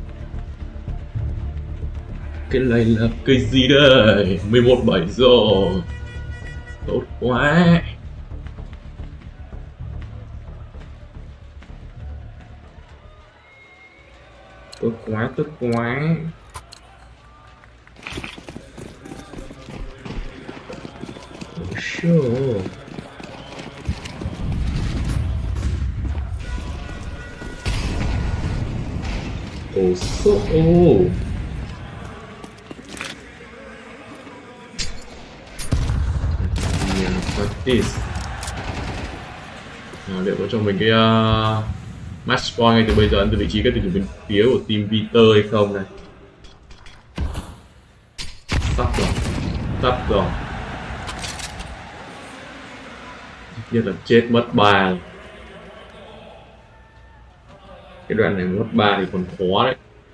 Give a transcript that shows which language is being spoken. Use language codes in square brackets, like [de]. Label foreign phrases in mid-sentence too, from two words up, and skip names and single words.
[vi] Cái này là cái gì đây? 11-7 rồi. Tốt quá. Tốt quá, tốt quá. [en] Sure. Oh, so this. [vi] Liệu có cho mình cái [en] match point [vi] ngay từ bây giờ, từ vị trí các tuyển thủ bên phía của team Peter hay không này? Sắp rồi. Nhất là chết mất 3. Cái đoạn này mất 3 thì còn khó đấy.